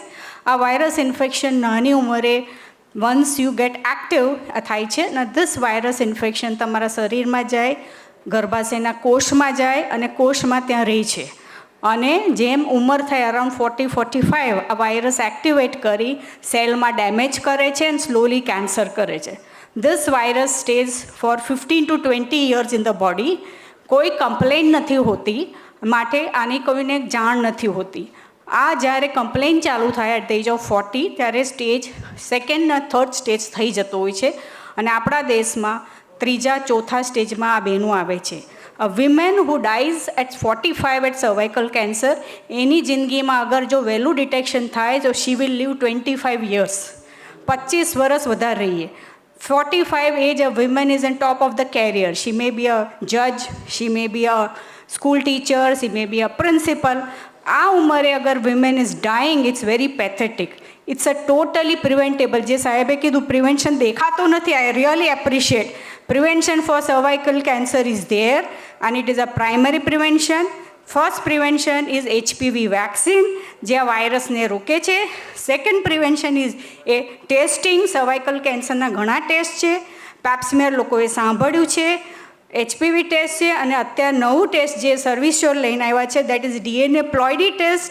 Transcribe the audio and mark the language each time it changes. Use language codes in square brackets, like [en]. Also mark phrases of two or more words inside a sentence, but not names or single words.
[gu] આ [en] virus infection [gu] નાની ઉંમરે [en] once you get active [gu] થાય છે અને [en] this virus infection [gu] તમારા શરીરમાં જાય, ગર્ભાશયના કોષમાં જાય અને કોષમાં ત્યાં રહે છે. અને જેમ ઉંમર થાય અરાઉન્ડ 40-45 આ વાયરસ એક્ટિવેટ કરી સેલમાં ડેમેજ કરે છે અને [en] slowly cancer [gu] કરે છે. [en] this virus stays for 15 to 20 years in the body. [gu] કોઈ કમ્પ્લેન નથી હોતી, માટે આની કોઈને જાણ નથી હોતી. આ જ્યારે કમ્પ્લેન ચાલુ થાય [en] at the age of 40 [gu] ત્યારે સ્ટેજ 2nd અને 3rd સ્ટેજ થઈ જતો હોય છે અને આપણા દેશમાં 3જા-4થા સ્ટેજમાં આ બહેનો આવે છે. [en] a women who dies at 45 at cervical cancer, [gu] એની જિંદગીમાં અગર જો વહેલું ડિટેક્શન થાય તો [en] she will live 25 years, 25 [gu] વર્ષ વધારે રહીએ. [en] 45 એજ a woman is on top of the career. She may be a judge, she may be a school teacher, she may be a principal. [gu] આ ઉંમરે અગર [en] women is dying, it's very pathetic. It's a totally preventable. [gu] જે સાહેબે કીધું પ્રિવેન્શન દેખાતો નથી, [en] I really appreciate. Prevention for cervical cancer is there and it is a primary prevention. first prevention is HPV vaccine, [gu] જે આ વાયરસને રોકે છે. [en] Second prevention is a testing. [gu] સર્વાઇકલ કેન્સરના ઘણા ટેસ્ટ છે, પેપ્સમેર લોકોએ સાંભળ્યું છે, HPV ટેસ્ટ છે અને અત્યારે નવું ટેસ્ટ જે સર્વિસ્યોર લઈને આવ્યા છે [en] that is DNA ploidy test.